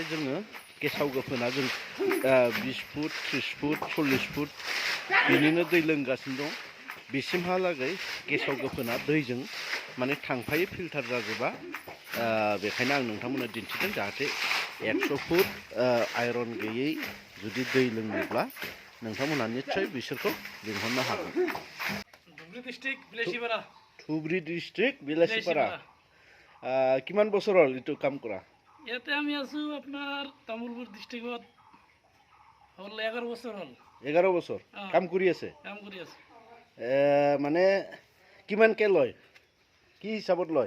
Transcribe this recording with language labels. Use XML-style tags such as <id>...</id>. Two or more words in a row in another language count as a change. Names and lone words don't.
<brx>जोङो गेसाव गोफोना जों 20 फुट 30 फुट 40 फुट बिनिनो दै लोंगासिनो दं बिसिमहालागै गेसाव गोफोना दैजों माने थांफायो फिल्टार जाजोबा बेखायनो आं नोंथांमोननो दिन्थिदों जाहाथे 100 फुट आयरन गैयै जुदि दै लोंनोब्ला नोंथांमोनहा निश्चय बिसोरखौ लिंहरनो हागोन</brx> <as>ধুবুৰী ডিস্ট্ৰিক্ট বিলাসীপাৰা কিমান বছৰ হ'ল এইটো কাম কৰা ইয়াতে আমি আছো আপোনাৰ তামুলপুৰ ডিস্ট্ৰিক্টত হ'ল 11 বছৰ হ'ল 11 বছৰ কাম কৰি আছে মানে কিমানকে লয় কি হিচাপত লয়</as>